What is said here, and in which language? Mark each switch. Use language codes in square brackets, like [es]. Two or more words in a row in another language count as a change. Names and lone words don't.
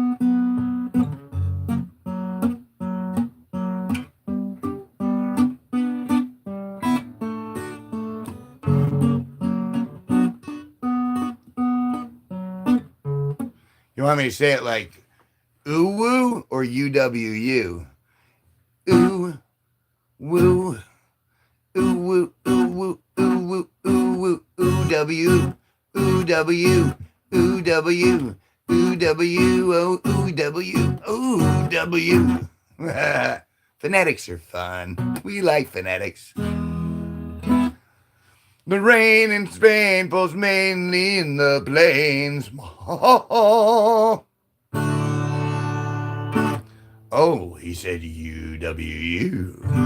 [en] You want me to say it like ooh-woo or U-W-U? Ooh, woo, ooh-woo, ooh-woo, ooh-woo, ooh-woo, ooh-W, ooh-W, ooh-W, ooh-W, oh, ooh-W, ooh-W. Phonetics are fun. We like phonetics. The rain in Spain falls mainly in the plains. Oh, he said U-W-U.